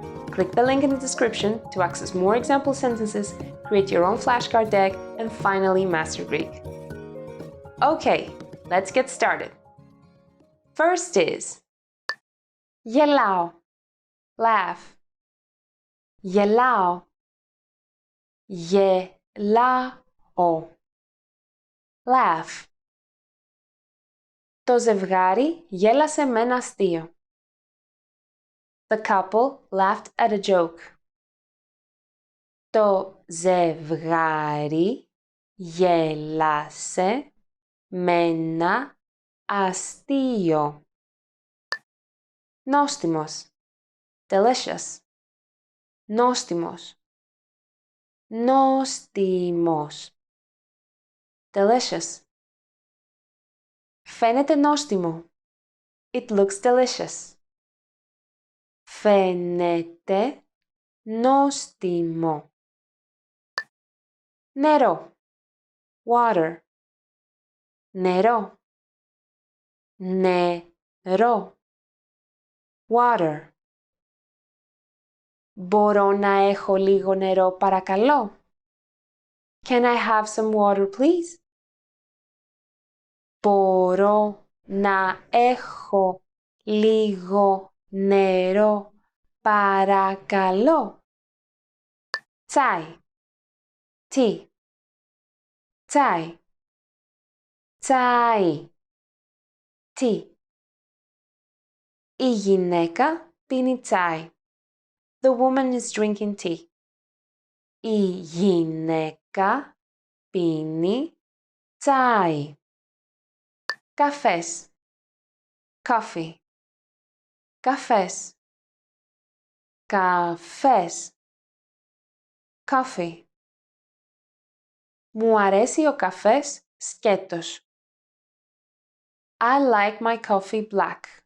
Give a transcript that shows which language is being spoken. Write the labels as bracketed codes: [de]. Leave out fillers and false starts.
[en] Click the link in the description to access more example sentences, create your own flashcard deck, and finally master Greek. Okay, let's get started. First is γελάω, laugh. [el] γελάω, γελάω, laugh. Το ζευγάρι γέλασε με ένα αστείο. [en] The couple laughed at a joke. [el] Το ζευγάρι γέλασε με ένα αστείο. Νόστιμος, delicious. Νόστιμος, νόστιμος, delicious. Φαίνεται νόστιμο. [en] It looks delicious. [el] Φαίνεται νόστιμο. Νερό, water. Νερό, νερό, water. Μπορώ να έχω λίγο νερό παρακαλώ? [en] Can I have some water please? [el] Μπορώ να έχω λίγο νερό παρακαλώ? Τσάι, tea. Τσάι, τσάι, tea. Η γυναίκα πίνει τσάι. [en] The woman is drinking tea. [el] Η γυναίκα πίνει τσάι. Καφές, coffee. Καφές, καφές, coffee. Μου αρέσει ο καφές σκέτος. [en] I like my coffee black.